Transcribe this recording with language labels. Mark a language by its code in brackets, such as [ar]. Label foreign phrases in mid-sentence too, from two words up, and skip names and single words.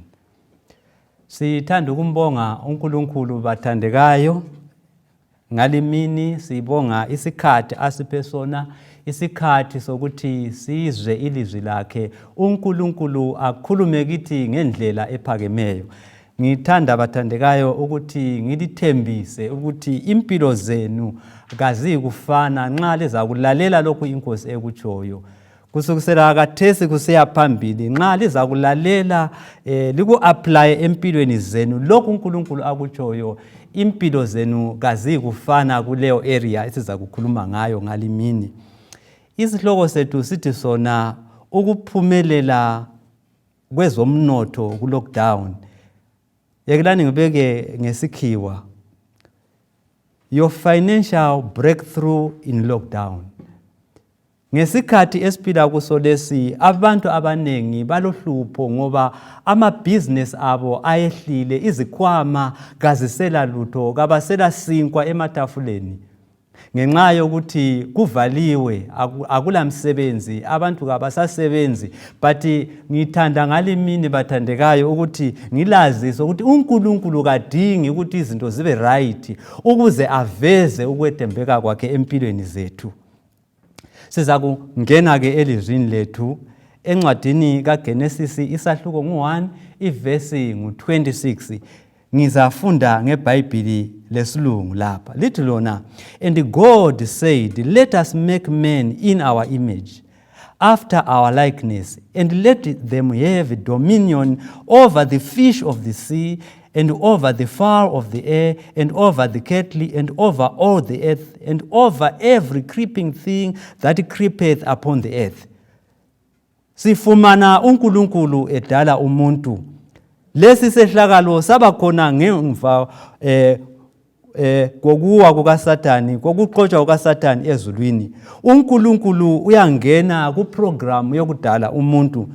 [nd] Sithanda ukumbonga uNkulunkulu bathandekayo. Ngalimini sibonga isikhathi asiphe sona, isikhathi sokuthi sizwe ilizwi lakhe. uNkulunkulu akhulume kithi ngendlela ephakemeyo. Ngithanda bathandekayo ukuthi ngilithembise ukuthi impilo zenu kazikufana nxa leza kulalela lokhu inkosi ekutshoyo. Kusukisela khathesi kusiya phambili nxa liza kulalela liku-apply empilweni zenu lokhu uNkulunkulu akutshoyo, impilo zenu kazikufana kuleyo area esiza kukhuluma ngayo ngalimini. Isihloko sethu sithi sona ukuphumelela kwezomnotho kuLockdown. Yekelani ngibeke ngesikhiwa, [en] your financial breakthrough in lockdown. [nd] Ngesikhathi esiphila kuso lesi, abantu abanengi balohlupho ngoba ama-business abo ayehlile, izikhwama kazisela lutho, kabasela sinkwa ematafuleni. Ngenxa yokuthi kuvaliwe, akula msebenzi, abantu kabasasebenzi. But ngithanda ngalimini bathandekayo ukuthi ngilazise ukuthi uNkulunkulu kadingi ukuthi izinto zibe right ukuze aveze ukwethembeka kwakhe empilweni zethu. Siza kungena ke elizwini lethu encwadini kaGenesis isahluko ngu-1 ivesi ngu-26. Ngizafunda ngeBhayibheli lesilungu lapha. Lithi lona, [en] and God said, let us make man in our image, after our likeness, and let them have dominion over the fish of the sea, and over the fowl of the air, and over the cattle, and over all the earth, and over every creeping thing that creepeth upon the earth. [nd] Sifumana uNkulunkulu edala umuntu. Lesi sehlakalo sabakhona ngemva kokuwa kukaSathani, kokuxotshwa kukaSathani ezulwini. uNkulunkulu uyangena kuprogram yokudala umuntu.